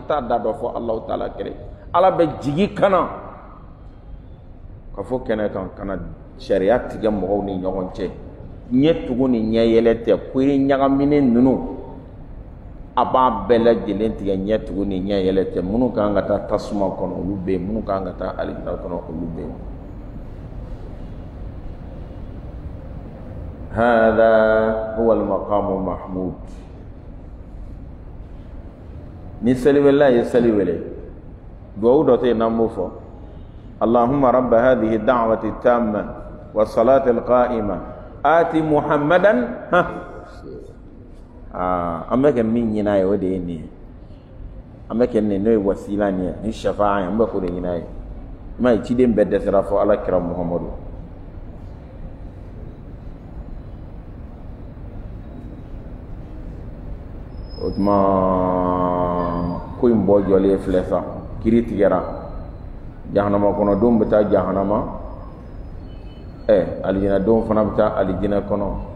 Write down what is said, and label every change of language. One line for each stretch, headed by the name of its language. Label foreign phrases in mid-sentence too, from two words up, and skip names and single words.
Bambara: t'a da dɔ fɔ Alahu Taala kɛrɛ ala bɛ jigin ka na ka fɔ kɛnɛ kan ka na sariya tigɛ mɔgɔw ni ɲɔgɔn cɛ ɲɛ tugu ni ɲɛ yɛlɛ tɛ kuyiri ɲagaminen ninnu a b'a bɛɛ lajɛlen tigɛ ɲɛ tugu ni ɲɛ yɛlɛ tɛ minnu kan ka taa tasuma kɔnɔ olu bɛ yen minnu kan ka taa alikira kɔnɔ olu bɛ yen
Arabic: هذا هو المقام المحمود
Bambara: ni seli wele ye seli wele duwawu dɔ tɛ n'an b'o fɔ
Arabic: اللهم رب هذه الدعوة التامة والصلاة القائمة آت محمدا
Bambara: an bɛ kɛ min ɲin'a ye o de ye nin ye an bɛ kɛ nin n'o ye wasila nin ye ni shafa'a ye an bɛ k'o de ɲin'a ye i m'a ye ciden bɛɛ dɛsɛra fɔ ala kira muhammadu o tuma ko in bɔ jɔlen filɛ sa kiri tigɛra jahanama kɔnɔdenw bɛ taa jahanama alijinadenw fana bɛ taa alijinɛ kɔnɔ